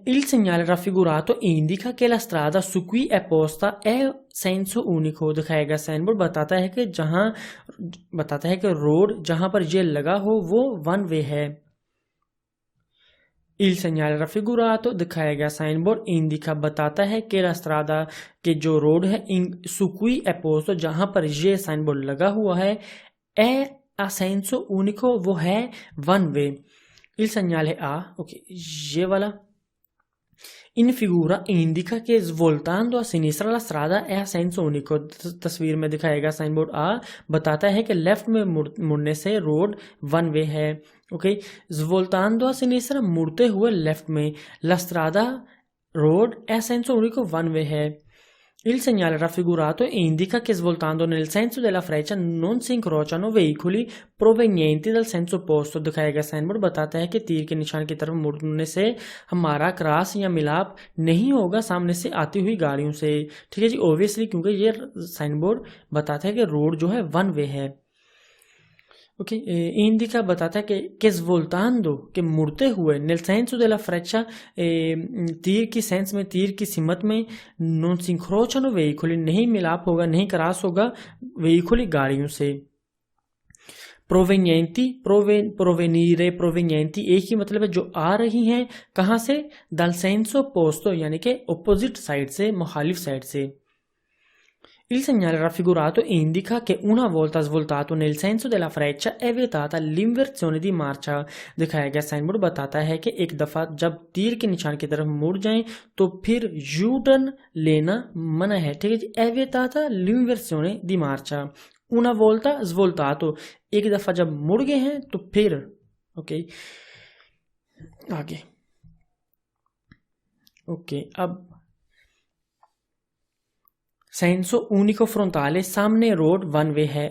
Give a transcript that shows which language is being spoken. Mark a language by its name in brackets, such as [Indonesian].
[Italian] Il segnale raffigurato indica che la strada su cui è posta è senso unico। [Hindi] दिखाएगा sign board बताता है कि road जहां पर ये लगा हो वो वन वे है। [Italian] Il segnale raffigurato [Hindi] दिखाएगा साइन बोर्ड [Italian] indica [Hindi] बताता है कि [Italian] la strada [Hindi] के जो रोड है [Italian] su cui è posto [Hindi] जहां पर ये साइन बोर्ड लगा हुआ है [Italian] è a senso unico [Hindi] वो है one way. [Italian] Il segnale A, ok, [Hindi] ये वाला [Italian] in figura indica che svoltando a sinistra la strada è a senso unico। [Hindi] तस्वीर में दिखाएगा साइन बोर्ड A बताता है कि लेफ्ट में मुड़ने से रोड वन वे है। ओके, [Italian] svoltando a sinistra [Hindi] मुड़ते हुए लेफ्ट में, [Italian] la strada [Hindi] road [Italian] è a senso unico [Hindi] one way है। [Italian] Il segnale raffigurato indica che svoltando nel senso della freccia non si incrociano veicoli provenienti dal senso opposto। [Hindi] दिखाएगा sign board बताता है कि तीर के निशान की तरफ मुड़ने से हमारा क्रॉस या मिलाप नहीं होगा सामने से आती हुई गाड़ियों से। ठीक है जी, ऑब्वियसली, क्योंकि ये साइन बोर्ड बताता है कि रोड जो है वन वे है। ओके, इंडिका बताता है कि [Italian] svoltando [Hindi] के मुड़ते हुए, [Italian] nel senso della freccia [Hindi] तीर की सेंस में, तीर की सिमत में, [Italian] non si incrociano veicoli [Hindi] नहीं मिलाप होगा, नहीं क्रॉस होगा [Italian] veicoli [Hindi] गाड़ियों से। प्रोवेनिएंटी, प्रोवेनीरे, प्रोवेनिएंटी एक ही मतलब है, जो आ रही हैं कहाँ से, [Italian] dal senso opposto [Hindi] यानी कि ऑपोजिट साइड से, मुखालिफ साइड से। [Italian] Il segnale raffigurato indica che una volta svoltato nel senso della freccia è vietata l'inversione di marcia। [Hindi] दिखाया गया साइन बोर्ड बताता है कि एक दफा जब तीर के निशान की तरफ मुड़ जाएं तो फिर यू टर्न लेना मना है। ठीक है जी, [Italian] è vietata l'inversione di marcia। una volta svoltato [Hindi] एक दफा जब मुड़ गए हैं तो फिर। ओके, आगे। ओके, अब सेंसो ऊनिको फ्रोंटाले सामने रोड वन वे है।